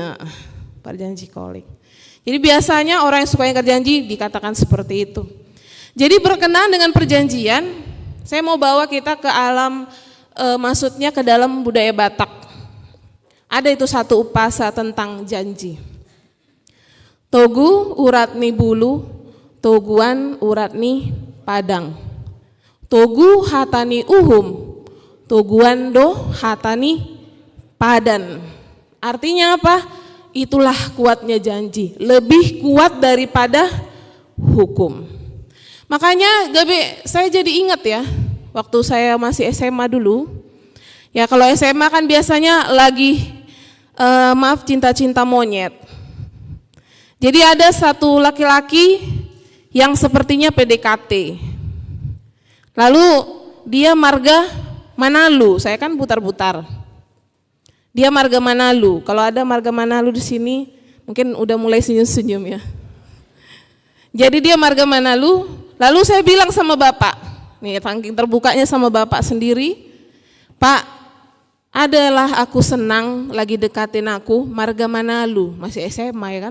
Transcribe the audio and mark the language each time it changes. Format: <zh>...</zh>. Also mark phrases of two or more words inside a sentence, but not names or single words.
<bbc>Parjanji calling.</bbc> <id>Jadi biasanya orang yang suka ingkar janji dikatakan seperti itu. Jadi berkenaan dengan perjanjian, saya mau bawa kita ke alam, maksudnya ke dalam budaya Batak. Ada itu satu upasa tentang janji.</id> <bbc>Togu uratni bulu, toguan uratni padang. Togu hatani uhum, toguan do hatani padan.</bbc> <id>Artinya apa? Itulah kuatnya janji, lebih kuat daripada hukum. Makanya saya jadi ingat ya, waktu saya masih SMA dulu, ya kalau SMA kan biasanya lagi cinta-cinta monyet. Jadi ada satu laki-laki yang sepertinya PDKT. Lalu dia marga Manalu, saya kan putar-putar. Dia marga Manalu. Kalau ada marga Manalu di sini, mungkin udah mulai senyum-senyum ya. Jadi dia marga Manalu. Lalu saya bilang sama bapak, nih saking terbukanya sama bapak sendiri, Pak, adalah aku senang lagi dekatin aku, marga Manalu, masih SMA ya kan.</id>